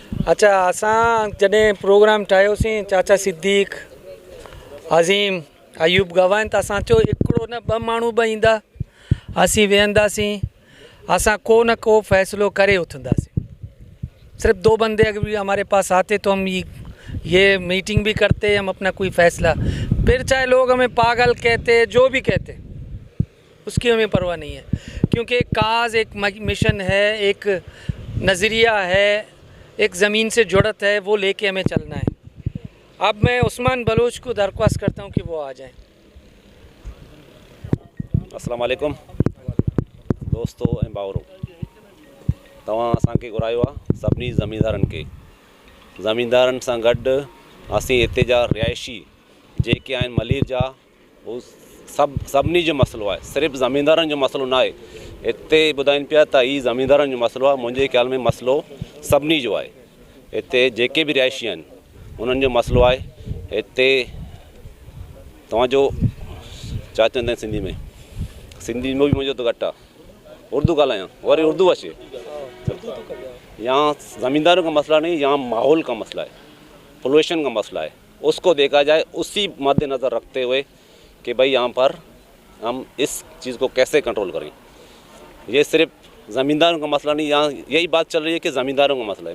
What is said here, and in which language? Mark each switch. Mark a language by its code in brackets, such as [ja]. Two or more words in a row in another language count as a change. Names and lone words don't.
[sd] अच्छा, असां जॾहिं प्रोग्राम ठाहियोसीं चाचा सिद्दीक़, अज़ीम, अयूब गवान, त असां चयो हिकिड़ो न ॿ माण्हू बि ईंदा, असीं वेहंदासीं, असां को न को फ़ैसिलो करे उथंदासीं। [ur] صرف 2 بندے اگر بھی ہمارے پاس آتے تو ہم یہ میٹنگ بھی کرتے، ہم اپنا کوئی فیصلہ، پھر چاہے لوگ ہمیں پاگل کہتے، جو بھی کہتے، اس کی ہمیں پرواہ نہیں ہے، کیونکہ ایک کاج، ایک مشن ہے، ایک نظریہ ہے، ایک زمین سے جڑت ہے، وہ لے کے ہمیں چلنا ہے. اب میں عثمان بلوچ کو درخواست کرتا ہوں کہ وہ آ جائیں. [ar] السلام عليكم [sd] दोस्तों ऐं भाउरो, तव्हां असांखे घुरायो आहे सभिनी ज़मींदारनि सां गॾु असीं हिते जा रिहाइशी जेके आहिनि मलीर जा, उहो सभिनी जो मसइलो आहे, सिर्फ़ु ज़मींदारनि जो मसइलो न आहे। हिते ॿुधाइनि पिया त हीउ ज़मींदारनि जो मसइलो आहे, मुंहिंजे ख़्याल में मसइलो सभिनी जो आहे। हिते जेके बि रिहाइशी आहिनि उन्हनि जो मसइलो आहे। हिते तव्हांजो छा चवंदा आहिनि सिंधी में [ur] بھی مجھے تو [sd] घट उर्दू ॻाल्हायां, वरी उर्दू अचे। [ur] یہاں زمینداروں کا مسئلہ نہیں، یہاں ماحول کا مسئلہ ہے، پولیوشن کا مسئلہ ہے، اس کو دیکھا جائے. اسی مدنظر رکھتے ہوئے کہ بھائی یہاں پر ہم اس چیز کو کیسے کنٹرول کریں. یہ صرف زمینداروں کا مسئلہ نہیں، یہاں یہی بات چل رہی ہے کہ زمینداروں کا مسئلہ ہے.